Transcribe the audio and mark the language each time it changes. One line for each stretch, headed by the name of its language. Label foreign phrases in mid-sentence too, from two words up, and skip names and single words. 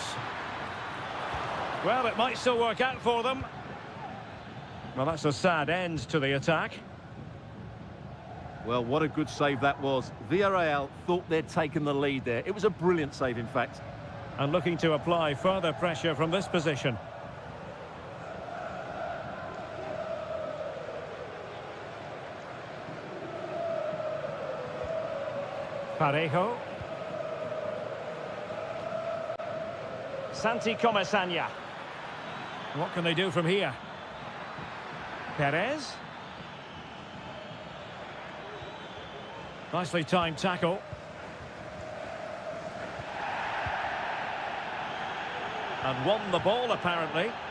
English: Well, it might still work out for them. Well, that's a sad end to the attack. Well, what a good save that was. Villarreal thought they'd taken the lead there. It was a brilliant save, in fact. And looking to apply further pressure from this position. Parejo. Santi Comesaña. What can they do from here? Perez. Nicely timed tackle. And won the ball, apparently.